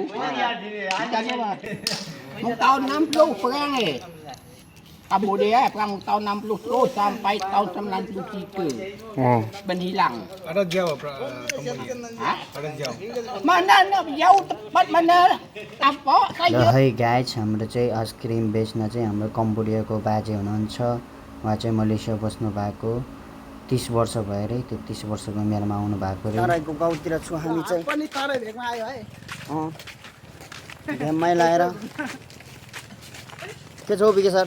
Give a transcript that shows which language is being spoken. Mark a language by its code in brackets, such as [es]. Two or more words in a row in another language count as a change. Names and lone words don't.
[ms] Macam apa? Tahun 60 perang Kambodia perang tahun 60 terus sampai tahun 93. Oh. Berhilang. Ada jauh Kambodia? Ada jauh. Mana nak jauh tempat mana? Apa [ne] ल है गाइस, हाम्रो चाहिँ आइसक्रिम बेच्न चाहिँ हाम्रो कम्बोडियाको बाजे हुनुहुन्छ। उहाँ चाहिँ मलेसिया बस्नु भएको 30 वर्ष भयो अरे। त्यो 30 वर्षको उमेरमा आउनु भएको अरे। तराईको गाउँतिर छु हामी चाहिँ। पनि तराई भेगमा आयो है। भेगमै लाएर के छ बिके सर?